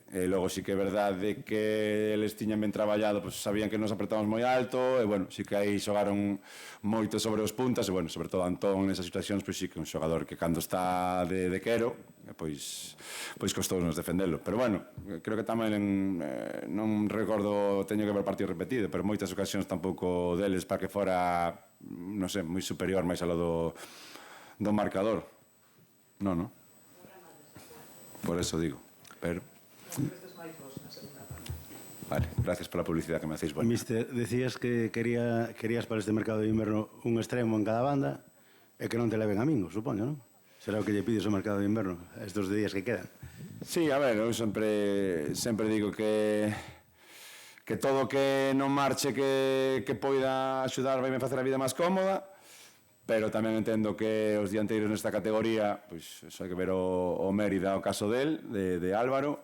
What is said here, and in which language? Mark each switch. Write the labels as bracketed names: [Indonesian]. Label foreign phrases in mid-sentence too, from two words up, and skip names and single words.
[Galician] E logo sí que é verdade que eles tiñan ben traballado, pois sabían que nos apretamos moi alto, e bueno, sí que aí xogaron moito sobre os puntas, e bueno, sobre todo Antón nesas situacións, pois sí que é un xogador que cando está de quero, pois costounos defendelo. Pero bueno, creo que tamén non recordo, teño que ver partido repetido, pero moitas ocasións tampouco deles para que fora, non sei, moi superior máis alo do marcador. [Spanish] No. Por eso digo, pero... Vale, gracias por la publicidad que me hacéis. Bueno. [Galician] Mister, decías que querías para este mercado de inverno un extremo en cada banda e que non te leven a mingo, supoño, non? Será o que lle pides ao mercado de inverno estes días que quedan. Sí, a ver, eu sempre digo que todo que non marche que poida axudar vai me facer a vida máis cómoda, pero tamén entendo que os dianteiros nesta categoría, pois hai que ver o Mérida, o caso de Álvaro.